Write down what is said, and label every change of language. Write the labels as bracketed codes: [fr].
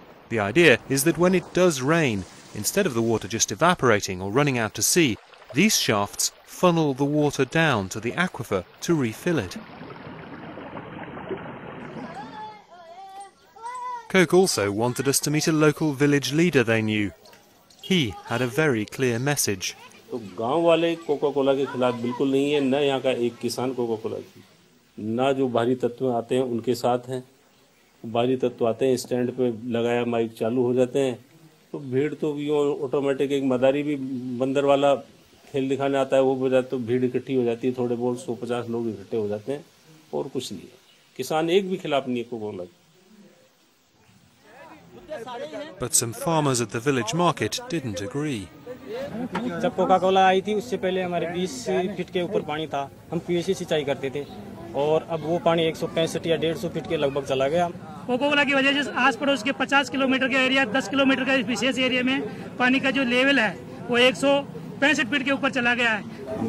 [en] The idea is that when it does rain, instead of the water just evaporating or running out to sea, these shafts funnel the water down to the aquifer to refill it. Coke also wanted us to meet a local village leader they knew. He had a very clear message. [hi] तो गांव वाले Coca Cola के खिलाफ बिल्कुल नहीं है, न यहाँ का एक किसान कोका कोला की, ना जो बाहरी तत्व आते हैं उनके साथ हैं। बाहरी तत्व आते हैं, स्टैंड पे लगाया माइक चालू हो जाते हैं, तो भीड़ तो यूँ ऑटोमेटिक एक मदारी भी बंदर वाला खेल दिखाने आता है, वो बजाय तो भीड़ इकट्ठी हो जाती है, थोड़े बहुत 150 लोग इकट्ठे हो जाते हैं और कुछ नहीं है। किसान एक भी खिलाफ नहीं है Coca Cola. [en] But some farmers at the village market didn't agree. [hi] जब कोका कोला आई थी उससे पहले हमारे 20 फीट के ऊपर पानी था, हम कुएं से सिंचाई करते थे और अब वो पानी 165 या 150 फीट के लगभग चला गया। कोका कोला की वजह से आस पड़ोस के 50 किलोमीटर का एरिया, 10 किलोमीटर का विशेष एरिया में पानी का जो लेवल है वो 165 फीट के ऊपर चला गया है।